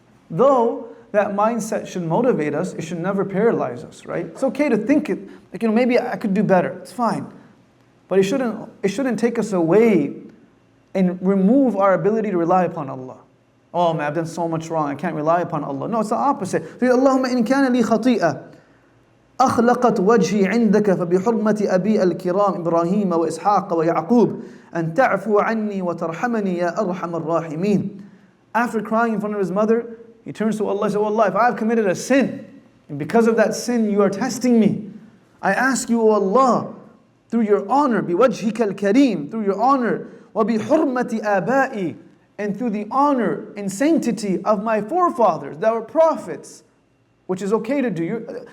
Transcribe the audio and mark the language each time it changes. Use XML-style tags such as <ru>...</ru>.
<en>Though that mindset should motivate us, it should never paralyze us, right? It's okay to think it, maybe I could do better. It's fine. But it shouldn't take us away and remove our ability to rely upon Allah. Oh man, I've done so much wrong, I can't rely upon Allah. No, it's the opposite.</en> <ar>Allahumma in kana li khati'a أخلقت وجهي عندك فبحرمة أبي الكرام إبراهيم وإسحاق ويعقوب أن تعفو عني وترحمني يا أرحم الراحمين.</ar> <en>After crying in front of his mother, he turns to Allah and says, oh Allah, if I have committed a sin, and because of that sin you are testing me, I ask you, O Allah, through your honor,</en> <ar>بوجهك الكريم,</ar> <en>through your honor,</en> <ar>وبحرمة آبائي,</ar> <en>and through the honor and sanctity of my forefathers that were prophets, which is okay to do.</en>